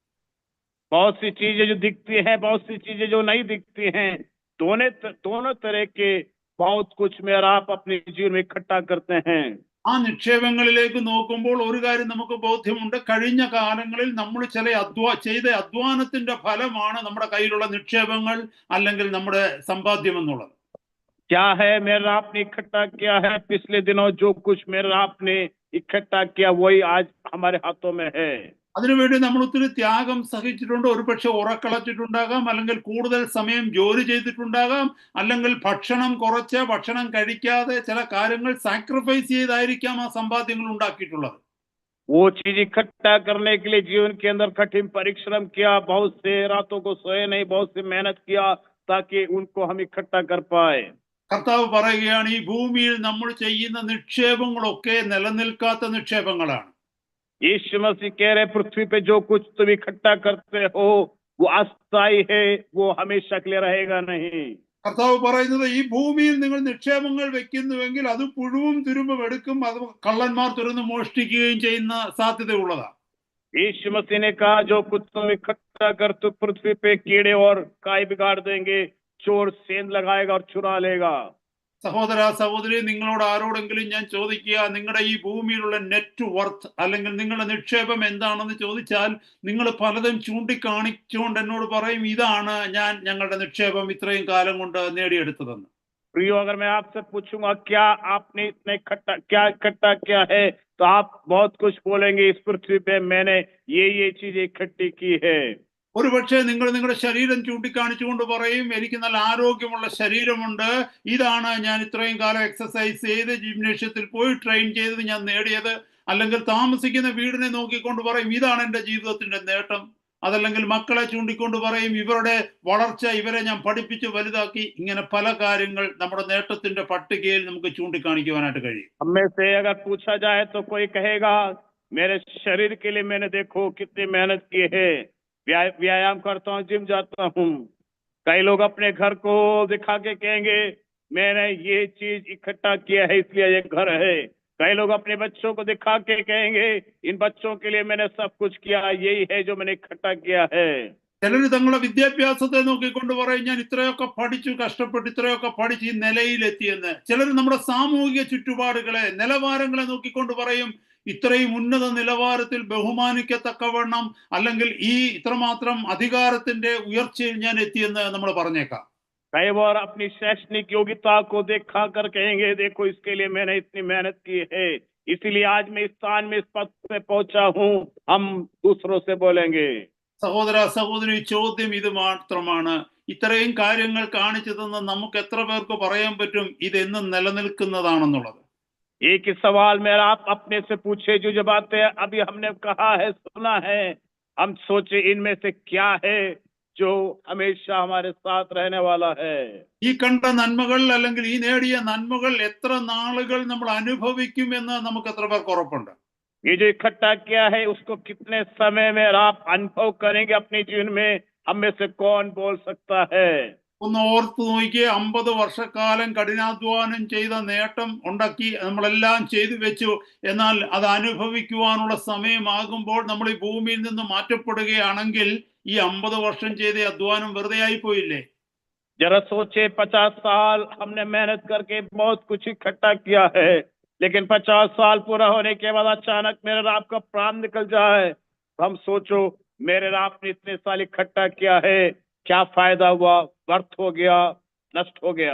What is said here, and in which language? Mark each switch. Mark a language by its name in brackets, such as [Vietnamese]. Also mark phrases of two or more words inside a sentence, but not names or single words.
[Hindi] बहुत सी चीजें जो दिखती हैं, बहुत सी चीजें जो नहीं दिखती हैं, दोनों तरह के बहुत कुछ मेरा आप अपने जीवन में इकट्ठा करते हैं। [Malayalam] ആ നിക്ഷേപങ്ങളിലേക്ക് നോക്കുമ്പോൾ ഒരു കാര്യം നമുക്ക് ബോധ്യമുണ്ട്. കഴിഞ്ഞ കാലങ്ങളിൽ നമ്മൾ ചില ചെയ്ത അധ്വാനത്തിന്റെ ഫലമാണ് നമ്മുടെ കയ്യിലുള്ള നിക്ഷേപങ്ങൾ അല്ലെങ്കിൽ നമ്മുടെ സമ്പാദ്യം എന്നുള്ളത്. [Hindi] क्या है मेरा आपने इकट्ठा किया है? पिछले दिनों जो कुछ मेरा आपने इकट्ठा किया वही आज हमारे हाथों में है। [Malayalam] അതിനുവേണ്ടി നമ്മൾ ഒത്തിരി ത്യാഗം സഹിച്ചിട്ടുണ്ട്. ഒരുപക്ഷെ ഉറക്കളച്ചിട്ടുണ്ടാകാം, അല്ലെങ്കിൽ കൂടുതൽ സമയം ജോലി ചെയ്തിട്ടുണ്ടാകാം, അല്ലെങ്കിൽ ഭക്ഷണം കുറച്ച് ഭക്ഷണം കഴിക്കാതെ ചില കാര്യങ്ങൾ സാക്രിഫൈസ് ചെയ്തായിരിക്കാം ആ സമ്പാദ്യങ്ങൾ ഉണ്ടാക്കിയിട്ടുള്ളത്. [Hindi] वो चीज इकट्ठा करने के लिए जीवन के अंदर कठिन परिश्रम किया, बहुत से रातों को सोए नहीं, बहुत से मेहनत किया ताकि उनको हम इकट्ठा कर पाए। [Malayalam] കർത്താവ് പറയുകയാണ്, ഈ ഭൂമിയിൽ നമ്മൾ ചെയ്യുന്ന നിക്ഷേപങ്ങളൊക്കെ നിലനിൽക്കാത്ത നിക്ഷേപങ്ങളാണ്. [Hindi] यीशु मसीह कह रहे, पृथ्वी पे जो कुछ तुम इकट्ठा करते हो वो अस्थायी है, वो हमेशा के लिए रहेगा नहीं। [Malayalam] കർത്താവ് പറയുന്നത്, ഈ ഭൂമിയിൽ നിങ്ങൾ നിക്ഷേപങ്ങൾ വെക്കുന്നുവെങ്കിൽ അത് പുഴുവും തുരുമ്പും എടുക്കും, അത് കള്ളന്മാർ തുറന്ന് മോഷ്ടിക്കുകയും ചെയ്യുന്ന സാധ്യതയുള്ളതാണ്. [Hindi] यीशु मसीह ने कहा, जो कुछ तुम इकट्ठा कर तो पृथ्वी पे कीड़े और काई बिगाड़ देंगे, चोर सेंध लगाएगा और चुरा लेगा। [Malayalam] സഹോദര സഹോദരി, നിങ്ങളോട് ആരോടെങ്കിലും ഞാൻ ചോദിക്കുക, നിങ്ങളുടെ ഈ ഭൂമിയിലുള്ള [English] net worth [Malayalam] അല്ലെങ്കിൽ നിങ്ങളുടെ നിക്ഷേപം എന്താണെന്ന് ചോദിച്ചാൽ നിങ്ങൾ പലതും ചൂണ്ടിക്കാണിച്ചുകൊണ്ട് എന്നോട് പറയും, ഇതാണ് ഞങ്ങളുടെ നിക്ഷേപം ഇത്രയും കാലം കൊണ്ട് നേടിയെടുത്തതെന്ന്. [Hindi] प्रियो, अगर मैं आपसे पूछूंगा क्या आपने इतने इकट्ठा किया है, तो आप बहुत कुछ बोलेंगे, इस पृथ्वी पे मैंने ये चीजें इकट्ठी की है। [Malayalam] ഒരുപക്ഷെ നിങ്ങൾ നിങ്ങളുടെ ശരീരം ചൂണ്ടിക്കാണിച്ചുകൊണ്ട് പറയും, എനിക്ക് നല്ല ആരോഗ്യമുള്ള ശരീരമുണ്ട്, ഇതാണ് ഞാൻ ഇത്രയും കാലം എക്സസൈസ് ചെയ്ത് ജിംനേഷ്യത്തിൽ പോയി ട്രെയിൻ ചെയ്ത് ഞാൻ നേടിയത്. അല്ലെങ്കിൽ താമസിക്കുന്ന വീടിനെ നോക്കിക്കൊണ്ട് പറയും, ഇതാണ് എൻ്റെ ജീവിതത്തിന്റെ നേട്ടം. അതല്ലെങ്കിൽ മക്കളെ ചൂണ്ടിക്കൊണ്ട് പറയും, ഇവരുടെ വളർച്ച, ഇവരെ ഞാൻ പഠിപ്പിച്ച് വലുതാക്കി. ഇങ്ങനെ പല കാര്യങ്ങൾ നമ്മുടെ നേട്ടത്തിന്റെ പട്ടികയിൽ നമുക്ക് ചൂണ്ടിക്കാണിക്കുവാനായിട്ട് കഴിയും. [Hindi] हमें से अगर पूछा जाए तो कोई कहेगा, मेरे शरीर के लिए मैंने देखो कितनी मेहनत की है, व्यायाम करता हूँ, जिम जाता हूँ। कई लोग अपने घर को दिखा के कहेंगे, मैंने ये चीज इकट्ठा किया है इसलिए ये घर है। कई लोग अपने बच्चों को दिखा के कहेंगे, इन बच्चों के लिए मैंने सब कुछ किया, यही है जो मैंने इकट्ठा किया है। [Malayalam] ചിലർ തങ്ങളുടെ വിദ്യാഭ്യാസത്തെ നോക്കിക്കൊണ്ട് പറയും, ഞാൻ ഇത്രയൊക്കെ പഠിച്ചു, കഷ്ടപ്പെട്ട് ഇത്രയൊക്കെ പഠിച്ച് ഈ നിലയിലെത്തിയെന്ന്. ചിലർ നമ്മുടെ സാമൂഹിക ചുറ്റുപാടുകളെ, നിലവാരങ്ങളെ നോക്കിക്കൊണ്ട് പറയും, ഇത്രയും ഉന്നത നിലവാരത്തിൽ ബഹുമാനിക്കത്തക്കവണ്ണം അല്ലെങ്കിൽ ഈ ഇത്രമാത്രം അധികാരത്തിന്റെ ഉയർച്ചയിൽ ഞാൻ എത്തിയെന്ന് നമ്മൾ പറഞ്ഞേക്കാം. [Hindi] कई बार अपनी शैक्षणिक योग्यता को देखा कर कहेंगे, देखो इसके लिए मैंने इतनी मेहनत की है, इसीलिए आज मैं इस स्थान में इस पद पे पहुंचा हूँ, हम दूसरों से बोलेंगे। [Malayalam] സഹോദര സഹോദരി, ചോദ്യം ഇത് മാത്രമാണ്, ഇത്രയും കാര്യങ്ങൾ കാണിച്ചു തന്ന നമുക്ക് എത്ര പേർക്ക് പറയാൻ പറ്റും ഇതെന്നും നിലനിൽക്കുന്നതാണെന്നുള്ളത്? [Hindi] एक ही सवाल मेरा आप अपने से पूछे, जो बातें अभी हमने कहा है, सुना है, हम सोचे इनमें से क्या है जो हमेशा हमारे साथ रहने वाला है। [Malayalam] ഈ കണ്ട നന്മകൾ അല്ലെങ്കിൽ ഈ നേടിയ നന്മകൾ എത്ര നാളുകൾ നമ്മൾ അനുഭവിക്കുമെന്ന് നമുക്ക് എത്ര പേർക്ക് ഉറപ്പുണ്ട്? [Hindi] ये जो इकट्ठा किया है उसको कितने समय में आप अनुभव करेंगे अपने जीवन में, हम में से कौन बोल सकता है? [Malayalam] ഒന്ന് ഓർത്ത് നോക്കിയേ, 50 വർഷക്കാലം കഠിനാധ്വാനം ചെയ്ത നേട്ടം ഉണ്ടാക്കി നമ്മളെല്ലാം ചെയ്തു വെച്ചു. എന്നാൽ അത് അനുഭവിക്കുവാനുള്ള സമയമാകുമ്പോൾ നമ്മൾ ഈ ഭൂമിയിൽ നിന്ന് മാറ്റപ്പെടുകയാണെങ്കിൽ ഈ 50 വർഷം ചെയ്ത അധ്വാനം വെറുതെ ആയി പോയില്ലേ? [Hindi] जरा सोचे, 50 साल हमने मेहनत करके बहुत कुछ इकट्ठा किया है, लेकिन 50 साल पूरा होने के बाद अचानक मेरे राप का प्राण निकल जाए, तो हम सोचो मेरे राप ने इतने साल इकट्ठा किया है, क्या फायदा हुआ, व्यर्थ हो गया, नष्ट हो गया।